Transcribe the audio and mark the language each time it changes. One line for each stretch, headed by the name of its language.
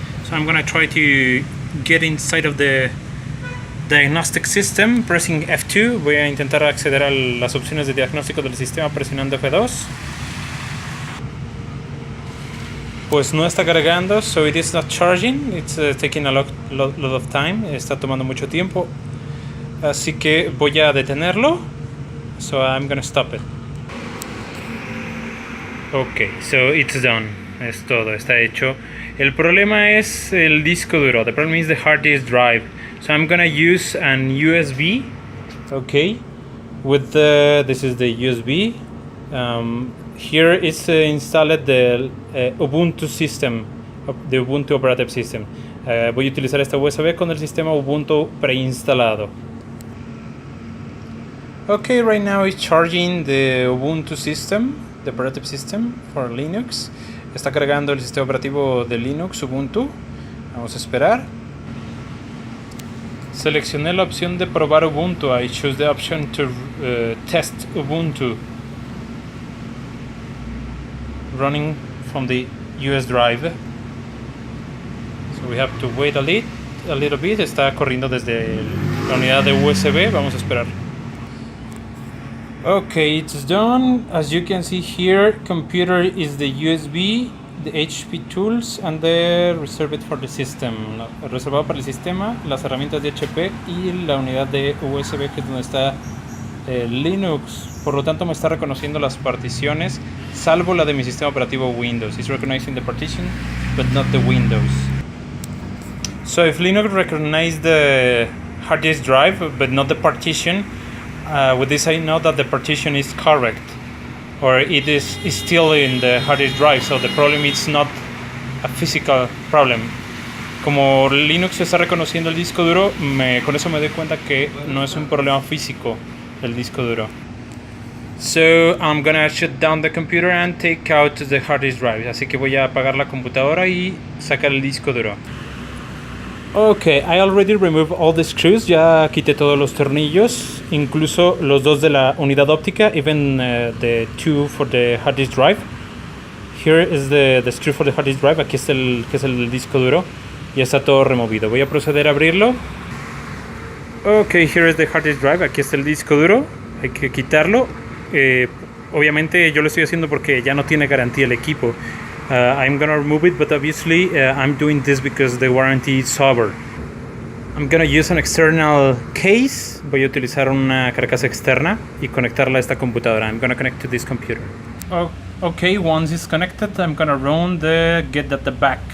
English: So I'm gonna try to get inside of the diagnostic system pressing F2.
Spanish: Voy a intentar acceder a las opciones de diagnóstico del sistema presionando F2. Pues no está cargando,
English: so it is not charging. It's taking a lot of time.
Spanish: Está tomando mucho tiempo. Así que voy a detenerlo.
English: So I'm gonna stop it. Ok, so it's done.
Spanish: Es todo, está hecho. El problema es el disco duro.
English: The problem is the hard disk drive. So I'm gonna use an USB. Okay, with this is the USB. Here is installed the Ubuntu system, the Ubuntu operative system.
Spanish: Voy a utilizar esta USB con el sistema Ubuntu preinstalado.
English: Okay, right now it's charging the Ubuntu system, the operative system for Linux.
Spanish: Está cargando el sistema operativo de Linux, Ubuntu. Vamos a esperar. Seleccioné la opción de probar Ubuntu.
English: I choose the option to test Ubuntu running from the US drive. So we have to wait a little bit.
Spanish: Está corriendo desde la unidad de USB. Vamos a esperar.
English: Okay, it's done. As you can see here, computer is the USB, the HP tools, and the reserved for the system.
Spanish: Reservado para el sistema, las herramientas de HP y la unidad de USB, que es donde está Linux. Por lo tanto, me está reconociendo las particiones, salvo la de mi sistema operativo Windows.
English: It's recognizing the partition, but not the Windows. So if Linux recognizes the hard disk drive, but not the partition, with this I know that the partition is correct, or it is still in the hard disk drive, so the problem is not a physical problem.
Spanish: Como Linux está reconociendo el disco duro, con eso me doy cuenta que no es un problema físico el disco duro.
English: So I'm gonna shut down the computer and take out the hard disk drive.
Spanish: Así que voy a apagar la computadora y sacar el disco duro.
English: Okay, I already removed all the screws.
Spanish: Ya quité todos los tornillos, incluso los dos de la unidad óptica,
English: even the two for the hard disk drive. Here is the screw for the hard disk drive.
Spanish: Aquí está que es el disco duro. Ya está todo removido. Voy a proceder a abrirlo.
English: Okay, here is the hard disk drive.
Spanish: Aquí está el disco duro. Hay que quitarlo. Obviamente yo lo estoy haciendo porque ya no tiene garantía el equipo.
English: I'm gonna remove it, but obviously I'm doing this because the warranty is over. I'm gonna use an external case.
Spanish: Voy a utilizar una carcasa externa y conectarla a esta computadora.
English: I'm gonna connect to this computer. Okay, once it's connected, I'm gonna run the get data back.